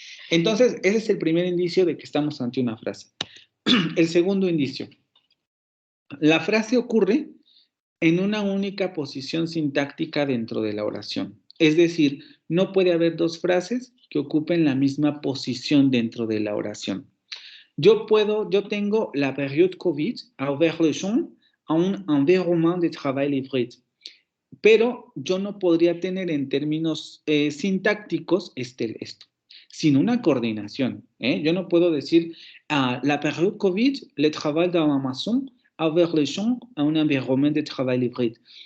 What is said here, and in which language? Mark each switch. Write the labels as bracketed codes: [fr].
[es] Entonces, ese es el primer indicio de que estamos ante una frase. El segundo indicio. La frase ocurre en una única posición sintáctica dentro de la oración. Es decir, no puede haber dos frases que ocupen la misma posición dentro de la oración. Yo tengo [fr] la période COVID a ouvert les champs a un environnement de travail hybride. [es] Pero yo no podría tener en términos sintácticos esto, sin una coordinación. Yo no puedo decir [fr] la période COVID, le travail dans la maison, a ouvert les champs a un environnement de travail hybride.